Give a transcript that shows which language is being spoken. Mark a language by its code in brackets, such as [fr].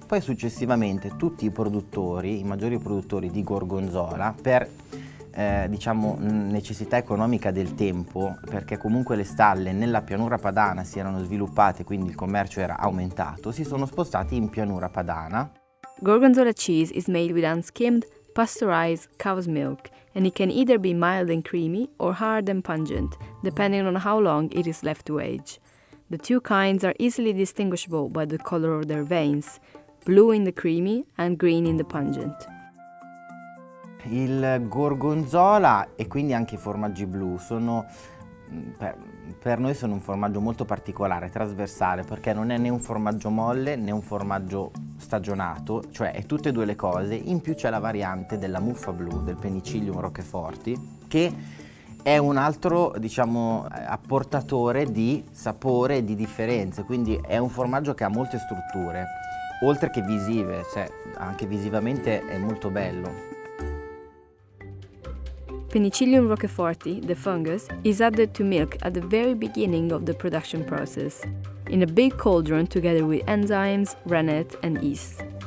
[it] Poi successivamente tutti i produttori, i maggiori produttori di gorgonzola, per diciamo necessità economica del tempo, perché comunque le stalle nella pianura padana si erano sviluppate, quindi il commercio era aumentato, si sono spostati in pianura padana. [en] Gorgonzola cheese is made with unskimmed, pasteurized cow's milk, and it can either be mild and creamy or hard and pungent, depending on how long it is left to age. The 2 kinds are easily distinguishable by the color of their veins, blue in the creamy and green in the pungent. [it] Il gorgonzola e quindi anche i formaggi blu sono, per noi sono un formaggio molto particolare, trasversale, perché non è né un formaggio molle né un formaggio stagionato, cioè è tutte e 2 le cose. In più c'è la variante della muffa blu, del Penicillium roqueforti, che è un altro, diciamo, apportatore di sapore e di differenze, quindi è un formaggio che ha molte strutture, oltre che visive, cioè anche visivamente è molto bello. [en] Penicillium roqueforti, the fungus, is added to milk at the very beginning of the production process, in a big cauldron together with enzymes, rennet and yeast.